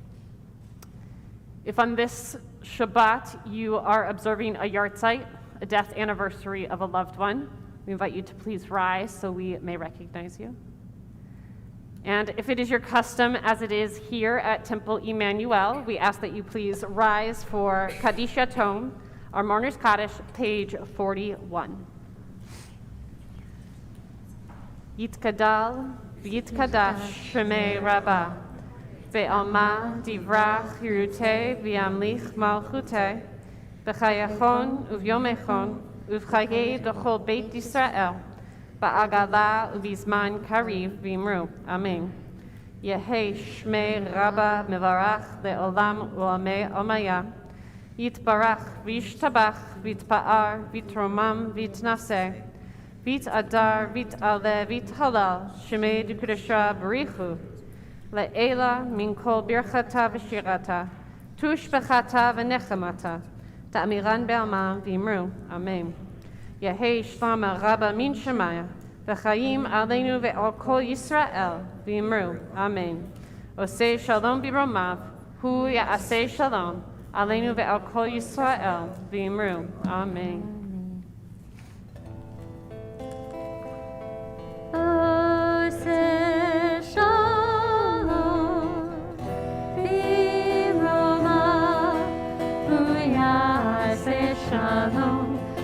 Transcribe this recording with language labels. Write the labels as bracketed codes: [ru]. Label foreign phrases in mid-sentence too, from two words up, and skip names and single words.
[en] If on this Shabbat you are observing a yahrzeit, a death anniversary of a loved one, we invite you to please rise so we may recognize you. And if it is your custom, as it is here at Temple Emanu-El, we ask that you please rise for Kaddish Yatom, our Mourner's Kaddish, page 41. [arc] Yitkadal, Yitkadash, Shemei Rabbah. Ve'alma, Divrach, Hirute, V'amlich Malchute, B'chayachon, Uvyomechon, Uvchaye, Dechol Beit Yisrael, Ba'agala, Uvizman Kariv, V'imru. Amen. Yehei Shmei Rabbah Mevarach Le'olam U'amei Omaya. Yitbarach, V'ishtabach, V'itpa'ar, V'tromam, V'itnaseh. Vit Adar, Vit Ale, Vit Halal, Shemei Dukudashra Barichu, Le'ela min kol birchata v'shirata, tush bechata v'nechamata, ta'amiran be'alma v'imru, Amen. Yehei shlama rabba min shemaya, v'chayim aleinu ve'al kol Yisrael, v'imru, Amen. Osei shalom b'romav, hu ya'asei shalom, aleinu ve'al kol Yisrael, v'imru, Amen. Shalom,